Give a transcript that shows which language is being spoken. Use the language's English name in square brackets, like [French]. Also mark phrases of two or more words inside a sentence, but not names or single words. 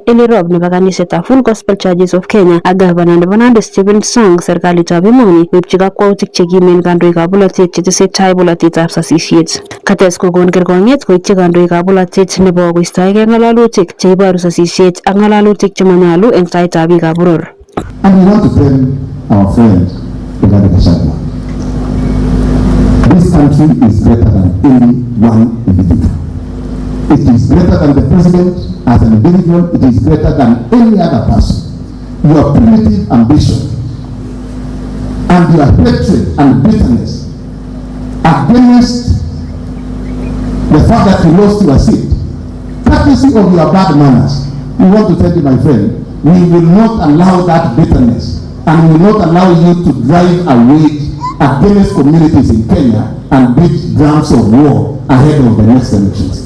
[Kalenjin] Elirop nebo kanisetab Full Gospel Churches of Kenya ak gavana nebo Nandi Stephen Sang serikalitab emoni koibchi kakwautik chekimen kandoikab bolotet chetesetai bolotetab sasisiet. Kates kokon kerkong'et koityi kandoikab bolotet nebo koistoegei ng'alalutik cheiboru sasisiet ak ng'alalutik chemanyalu en taitab biikab boror. [English] And we want to tell our friend Rigathi Gachagua, this country is greater than any one individual. It is greater than the president as an individual. It is greater than any other person. Your primitive ambition and your hatred and bitterness against the fact that you lost your seat, courtesy of your bad manners, we want to tell you, my friend, we will not allow that bitterness, and we will not allow you to drive a wage against communities in Kenya and beat drums of war ahead of the next elections.